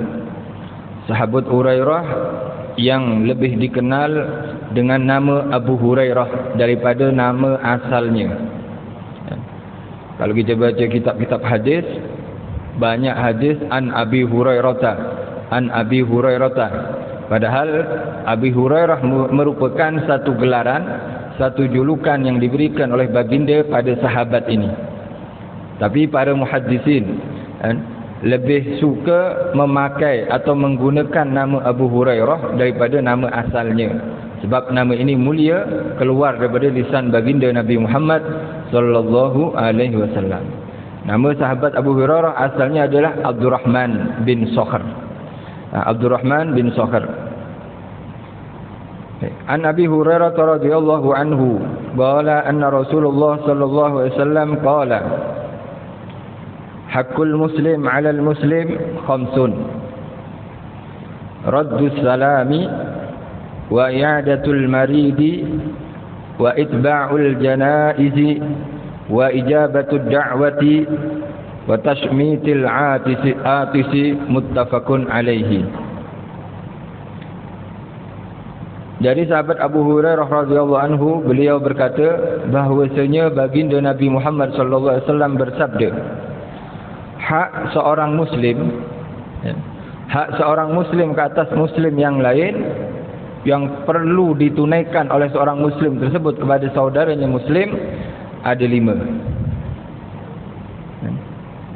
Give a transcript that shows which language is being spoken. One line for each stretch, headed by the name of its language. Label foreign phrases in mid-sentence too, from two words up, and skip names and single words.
Malay: Sahabat Hurairah yang lebih dikenal dengan nama Abu Hurairah daripada nama asalnya. Kalau kita baca kitab-kitab hadis, banyak hadis
Arabic: عن أبي هريرة، عن أبي هريرة.
Malay: Padahal Abi Hurairah merupakan satu gelaran, satu julukan yang diberikan oleh baginda pada sahabat ini. Tapi para muhaddisin lebih suka memakai atau menggunakan nama Abu Hurairah daripada nama asalnya. Sebab nama ini mulia, keluar daripada lisan baginda Nabi Muhammad
Arabic: صلى الله عليه وسلم.
Malay: Nama sahabat Abu Hurairah asalnya adalah Abdurrahman bin Sakhr. Abdurrahman bin Sakhr.
Arabic: عن أبي هريرة رضي الله عنه قال أن رسول الله صلى الله عليه وسلم قال حق المسلم على المسلم خمس. رد السلام وعيادة المريض واتباع الجنائز وإجابة الدعوة وتشميت العاطس متفق عليه.
Malay: Dari sahabat Abu Hurairah
Arabic: رضي الله عنه,
Malay: beliau berkata bahwasanya baginda Nabi Muhammad
Arabic: صلى الله عليه وسلم
Malay: bersabda, hak seorang muslim, hak seorang muslim ke atas muslim yang lain yang perlu ditunaikan oleh seorang muslim tersebut kepada saudaranya muslim ada 5.